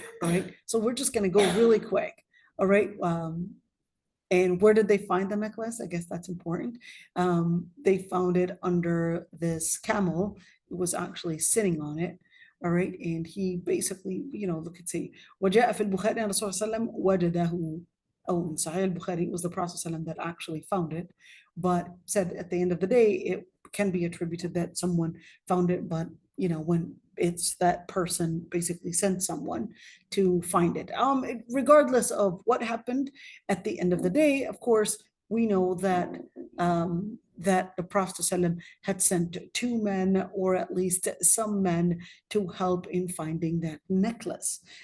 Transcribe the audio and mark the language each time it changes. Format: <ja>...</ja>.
<en>All right, so we're just going to go really quick. All right, and where did they find the necklace? I guess that's important. They found it under this camel. It was actually sitting on it. All right, and he basically, look at see.</en> <ar>وجاء في البخاري أن الرسول صلى الله عليه وسلم وجده.</ar> <en>Oh, in Sahih al-Bukhari, it was the Prophet ﷺ that actually found it, but said at the end of the day, it can be attributed that someone found it, but when it's that person basically sent someone to find it. Regardless of what happened at the end of the day, of course, we know that that the Prophet ﷺ had sent two men, or at least some men, to help in finding that necklace.</en>